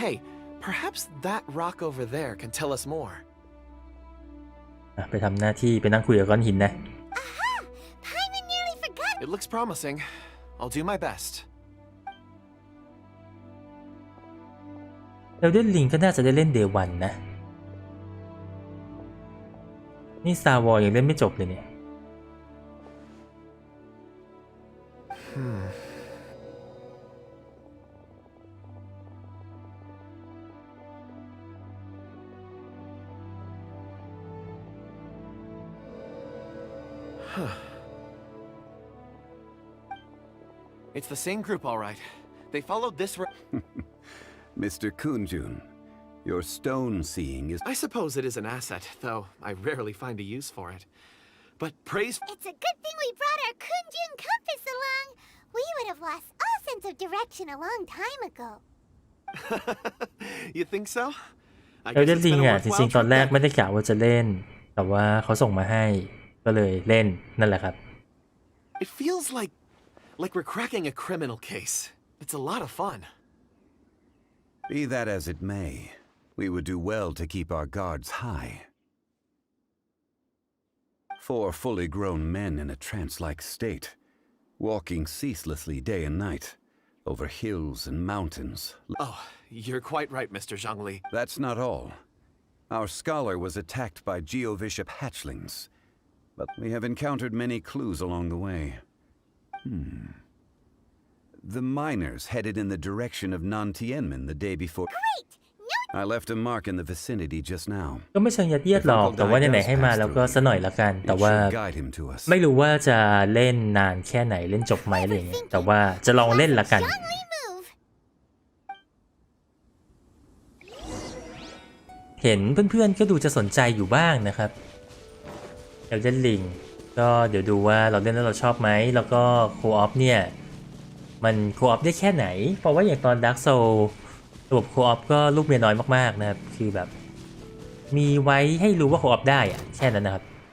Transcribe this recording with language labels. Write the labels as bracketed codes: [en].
[en] Hey, perhaps that rock over there can tell us more. [th] ไปทำหน้าที่ไปนั่งคุยกับก้อนหินนะ [en] Aha! Paimon nearly forgot. It looks promising. I'll do my best. [th] แล้วเล่นลิงก็น่าจะได้เล่นเดวันนะนี่ Star Wars ยังเล่นไม่จบเลยเนี่ย [en] It's the same group, all right. They followed this Mr. Kunjun, your stone seeing is... I suppose it is an asset, though I rarely find a use for it. But praise... It's a good thing we brought our Kunjun compass along. We would have lost all sense of direction a long time ago. You think so? [th] แล้วเล่นลิงอ่ะจริงๆตอนแรกไม่ได้กะว่าจะเล่นแต่ว่าเขาส่งมาให้ก็เลยเล่นนั่นแหละครับ [en] It feels like we're cracking a criminal case. It's a lot of fun. Be that as it may, we would do well to keep our guards high. 4 fully grown men in a trance-like state, walking ceaselessly day and night, over hills and mountains. Oh, you're quite right, Mr. Zhangli. That's not all. Our scholar was attacked by Geovishap hatchlings, but we have encountered many clues along the way. The miners headed in the direction of Nantianmen the day before. Great! I left a mark in the vicinity just now. [th] ก็ไม่เชิงยัดเยียดหรอกแต่ว่าไหนๆให้มาแล้วก็ซะหน่อยละกันแต่ว่าไม่รู้ว่าจะเล่นนานแค่ไหนเล่นจบไหมอะไรอย่างเงี้ยแต่ว่าจะลองเล่นละกัน เห็นเพื่อนๆก็ดูจะสนใจอยู่บ้างนะครับเอลเดนลิงก็เดี๋ยวดูว่าเราเล่นแล้วเราชอบไหมแล้วก็โคออฟเนี่ยมันโคออฟได้แค่ไหนเพราะว่าอย่างตอน Dark Soul ระบบโคออฟก็ลูกเมียน้อยมากๆนะครับคือแบบมีไว้ให้รู้ว่าโคออฟได้อะแค่นั้นนะครับ